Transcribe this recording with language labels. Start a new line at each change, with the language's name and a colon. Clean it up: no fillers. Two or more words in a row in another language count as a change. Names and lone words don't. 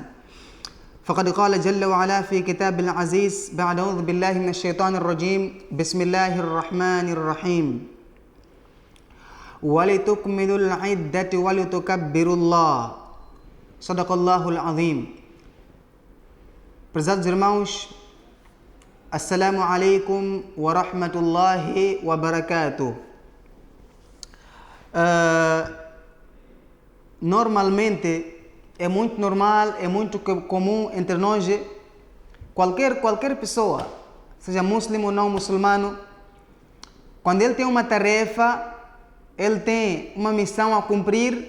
Arabic: فقد قال جل وعلا في كتاب العزيز بعد أعوذ بالله من الشيطان الرجيم بسم الله الرحمن الرحيم ولتكملوا العدة ولتكبروا الله صدق الله العظيم.
Portuguese: Prezados irmãos,
Arabic: السلام عليكم ورحمة الله وبركاته.
Portuguese: Normalmente, é muito normal, é muito comum entre nós, qualquer pessoa, seja muçulmano ou não muçulmano, quando ele tem uma tarefa, ele tem uma missão a cumprir.